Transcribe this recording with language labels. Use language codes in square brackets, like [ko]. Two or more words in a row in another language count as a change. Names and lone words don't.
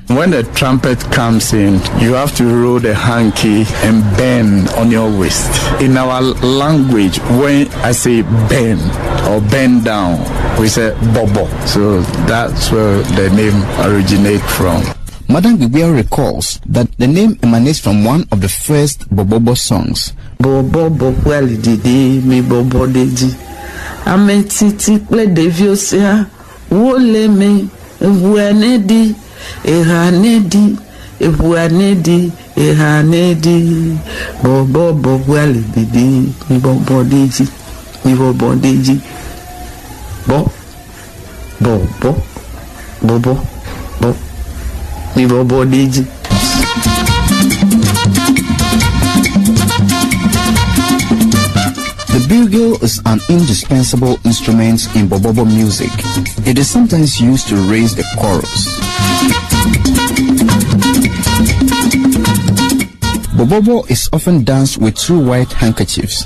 [en] When the trumpet comes in, you have to roll the hanky and bend on your waist. In our language, when I say bend or bend down, we say bobo. So that's where the name originates from. Madame Gbebiawu recalls that the name emanates from one of the first Borborbor songs. [ee] Borborbor kweli didi mi bobo deji. Ametiti ple deviosia wole me ebuanedi ehanedi ebuanedi ehanedi. Borborbor kweli didi mi bobo deji mi bobo deji. Bo bo bo bo bo bo. [en] The bugle is an indispensable instrument in Borborbor music. It is sometimes used to raise the chorus. Borborbor is often danced with 2 white handkerchiefs.